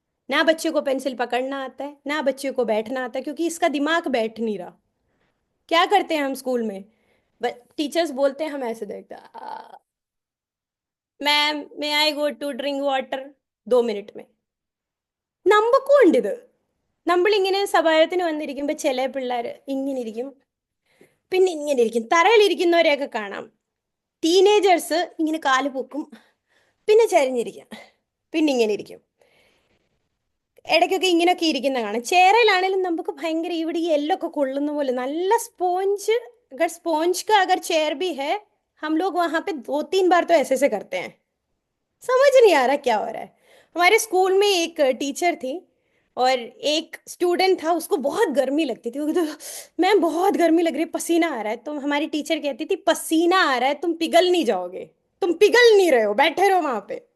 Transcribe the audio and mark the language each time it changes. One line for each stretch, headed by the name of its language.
Hindi: ना बच्चे को पेंसिल पकड़ना आता है, ना बच्चे को बैठना आता है, क्योंकि इसका दिमाग बैठ नहीं रहा। क्या करते हैं हम स्कूल में? टीचर्स बोलते हैं, हम ऐसे देखते हैं,
English: ma'am may I go to drink water,
Hindi: 2 minute में।
Malayalam: നമുക്കും ഉണ്ട് ഇത്. നമ്മളിങ്ങനെ സഭായത്തിന് വന്നിരിക്കുമ്പോ ചില പിള്ളേർ ഇങ്ങനെ ഇരിക്കും, പിന്നെ ഇങ്ങനെ ഇരിക്കും. തറയിലിരിക്കുന്നവരെയൊക്കെ കാണാം. ടീനേജേഴ്സ് ഇങ്ങനെ കാല് പൊക്കും, പിന്നെ ചരിഞ്ഞിരിക്കും, പിന്നെ ഇങ്ങനെ ഇരിക്കും. ഇടയ്ക്കൊക്കെ ഇങ്ങനെയൊക്കെ ഇരിക്കുന്ന കാണാം. ചേറയിലാണെങ്കിലും നമുക്ക് ഭയങ്കര ഇവിടെ ഈ എല്ലൊക്കെ കൊള്ളുന്ന പോലെ നല്ല स्पॉन्ज.
Hindi: अगर स्पॉन्ज का अगर चेयर भी है, हम लोग वहां पे 2-3 बार तो ऐसे ऐसे करते हैं. समझ नहीं आ रहा क्या हो रहा है. हमारे स्कूल में एक टीचर थी, और एक स्टूडेंट था, उसको बहुत गर्मी लगती थी. वो कहता, मैम बहुत गर्मी लग रही है, पसीना आ रहा है. तो हमारी टीचर कहती थी, पसीना आ रहा है, तुम पिघल नहीं जाओगे, तुम पिघल नहीं रहे हो, बैठे रहो वहां पे.